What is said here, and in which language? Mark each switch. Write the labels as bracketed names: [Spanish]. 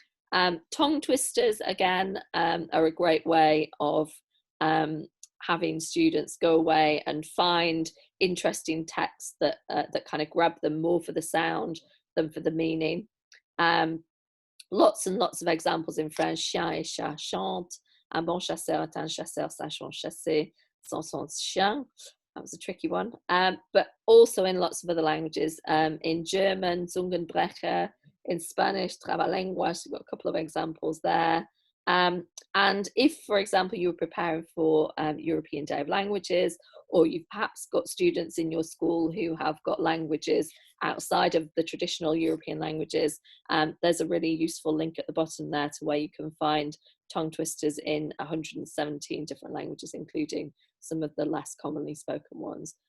[English] Tongue twisters again are a great way of having students go away and find interesting texts that kind of grab them more for the sound than for the meaning. Lots and lots of examples in French. [French] Chien et chat chantent. Un bon chasseur est un chasseur sachant chasser sans son chien. [English] That was a tricky one. But also in lots of other languages. In German, Zungenbrecher. In Spanish, Trabalenguas. We've got a couple of examples there. And if, for example, you were preparing for European Day of Languages, or you've perhaps got students in your school who have got languages outside of the traditional European languages, there's a really useful link at the bottom there to where you can find tongue twisters in 117 different languages, including some of the less commonly spoken ones.